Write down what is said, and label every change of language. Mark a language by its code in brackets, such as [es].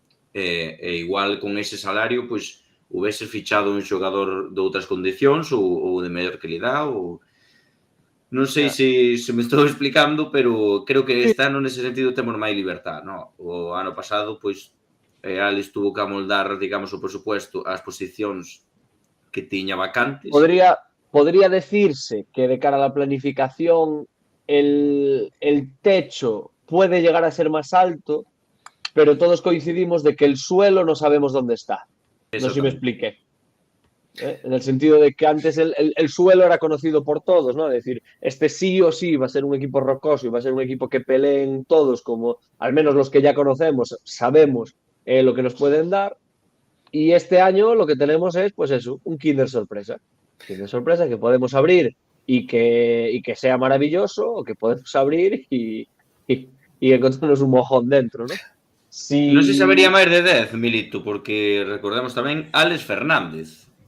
[gl] E igual con ese salario, pois, houvese fichado un xogador de outras condicións ou de mellor calidad ou... Non sei se me estou explicando, pero creo que este ano nese sentido temos máis libertad, non? O ano pasado, pois, Alex tuvo que amoldar, digamos, o presupuesto ás posicións que tiña vacantes. [es] Podría decirse que de cara a la planificación el techo puede llegar a ser más alto, pero todos coincidimos de que el suelo no sabemos dónde está. No sé si me expliqué. En el sentido de que antes el suelo era conocido por todos, ¿no? Es decir, este sí o sí va a ser un equipo rocoso y va a ser un equipo que peleen todos, como al menos los que ya conocemos, sabemos lo que nos pueden dar. Y este año lo que tenemos es, pues eso, un Kinder sorpresa. Kinder sorpresa que podemos abrir y que sea maravilloso, o que podemos abrir y encontrarnos un mojón dentro, ¿no? [gl] Non sei se habería máis de 10, Milito, porque recordemos tamén Alex Fernández.